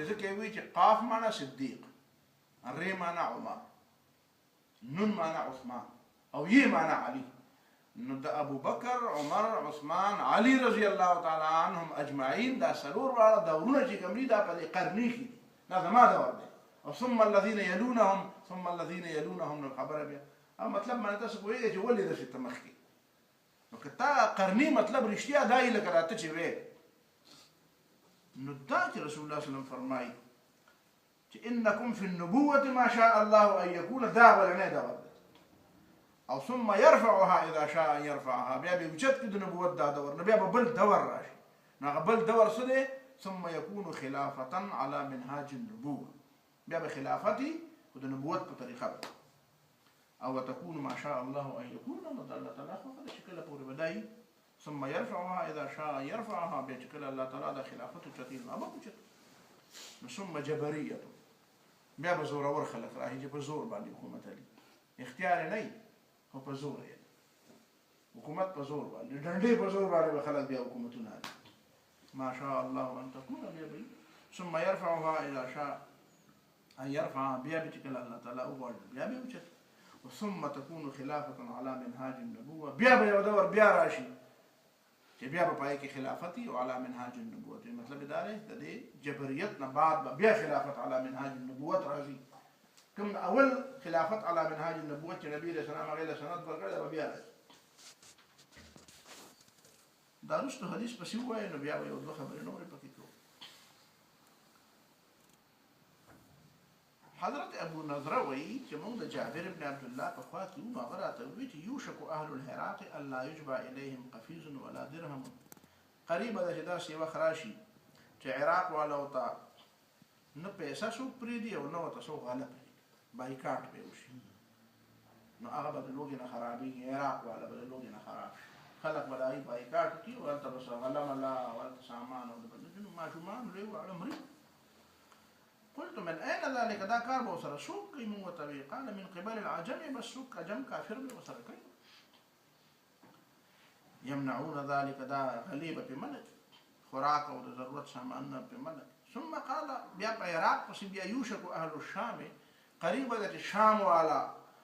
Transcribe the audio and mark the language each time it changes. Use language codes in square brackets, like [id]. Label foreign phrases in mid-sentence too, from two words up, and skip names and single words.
[ps] ځکه یې وایي چې قاف معنا صدیق، ری معنا عمر، نون معنا عثمان او یې معنا علي. نو د ابو بکر، عمر، عثمان، علي [ar] رضی الله تعالی عنهم اجمعین [ps] دا څلور واړه دورونه چې کوم دي دا په دې قرني کې دا زما دور دی. [ar] او ثم الذين يلونهم ثم الذين يلونهم، [ps] نو خبره بیا او مطلب باندې تاسو پوهېږئ چې ولې داسې ته مخکې. نو که تا قرني مطلب رښتیا دا یې لکه راته چې وې، نو دا چې رسول الله [ar] صلی الله علیه وسلم [ps] فرمایي چې [ar] انکم فی النبوة ما شاء الله ان یکون، [ps] دا ولنی دور دی. [ar] او ثم يرفعها اذا شاء ان يرفعها، [ps] بیا به اوچت کړي د نبوت دا دور، نو بیا به بل دور راشي. نو هغه بل دور څه دی؟ [ar] ثم یکون خلافة علی منهاج النبوة، [ps] بیا به خلافتي خو د نبوت په طریقه به او [ar] وتكون ما شاء الله ان يكون، [ps] نو د الله تعالی خو چې کله پورې بدایي. [ar] ثم يرفعها اذا شاء يرفعها، [ps] بیا چې کله الله تعالی د خلافت اوچتي نو هغه اوچت. نو [ar] ثم جبریه، [ps] بیا به زورور خلک راځي چې په زور باندې حکومت لري، اختیار نه خو په زور یې حکومت، په زور باندې ډنډې په زور باندې به خلک بیا حکومتونه لري. [ar] ما شاء الله ان تكون، [ps] بیا به [ar] ثم يرفعها اذا شاء ان يرفعها، [ps] بیا به چې کله الله تعالی وغواړي بیا به اوچت. [ar] ثم تكون خلافة على منهاج النبوة، [ps] بیا به یو دور بیا راشي چې بیا به پای کې خلافتي او [ar] علی منهاج النبوة. [ps] مطلب دا دی د دې جبریت نه بعد به بیا خلافت [ar] علی منهاج النبوة [ps] راځي. کوم اول خلافت [ar] علی منهاج النبوة [ps] چې نبی [ar] علیه السلام [ps] هغې له سند ورکړی دا به بیا راځي. دا وروسته حدیث پسې ووایه نو بیا به یو دوه خبرې نورې پکې کوو. حضرت ابو نضره وایي چې موږ د جابر بن عبدالله په خوا کې وو، هغه راته وایي چې [ar] یوشک اهل العراق الا یجبع الیهم قفیز ولا درهم. [ps] قریبه ده چې داسې وخت راشي چې عراق والو ته نه پیسه څوک پرېږدي او نه ورته څوک غله پرېږدي، بایکاټ به وشي نو هغه به د لوږې نه خرابېږي عراق والا به د لوږې نه خراب شي خلک به د هغوی بایکاټ کړي او هلته به غلم الله او هلته سامان او نو ماشومان لوی واړه مري [ar] قلت من أين ذلك [ps] دا کار به ورسره څوک کوي مونږ ورته ویل [ar] قال من قبل العجم [ps] بس څوک عجم کافر به ورسره کوي [ar] يمنعون ذلك [ps] دا غلیبه پې منع خوراک او د ضرورت سامانونه پې منع [ar] ثم قال [ps] بیا په عراق پسې بیا [ar] یوشک اهل الشام [ps] قریبه ده چې شام والا